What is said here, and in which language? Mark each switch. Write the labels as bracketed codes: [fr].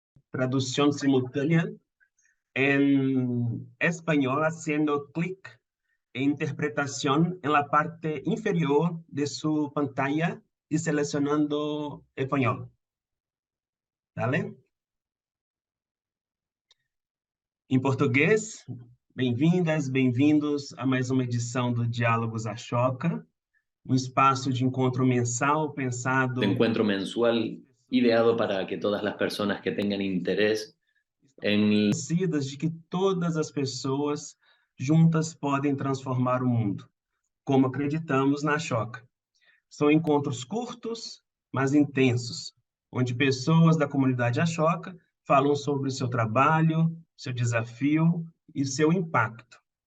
[es] traducción simultánea en español, haciendo clic en interpretación en la parte inferior de su pantalla y seleccionando español. ¿Vale? [pt] Em português, bem-vindas, bem-vindos a mais uma edição do Diálogos Ashoka, um espaço de encontro mensal pensado... [es] De encuentro mensual ideado para que todas las personas que tengan interés en... [pt] de que todas as pessoas juntas podem transformar o mundo, como acreditamos na Ashoka. São encontros curtos, mas intensos, onde pessoas da comunidade Ashoka falam sobre o seu trabalho, seu desafio e seu impacto.